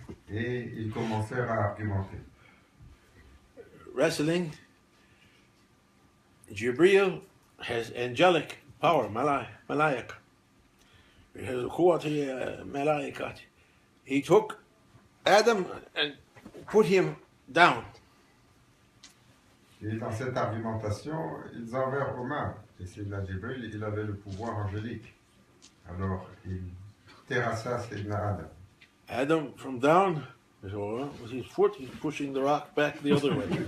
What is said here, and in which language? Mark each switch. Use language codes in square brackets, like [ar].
[fr] Et ils commencèrent à argumenter. [en] Wrestling. Jibreel has angelic power, malaik. He has [ar] quwwati malaikat. [en] He took Adam and put him down. [fr] Et dans cette argumentation, ils envers Omar. Et Sayyidina Jibril, il avait le pouvoir angélique. Alors, il terrassa Sayyidina Adam. [en] Adam from down, so with his foot, he's pushing the rock back the other way.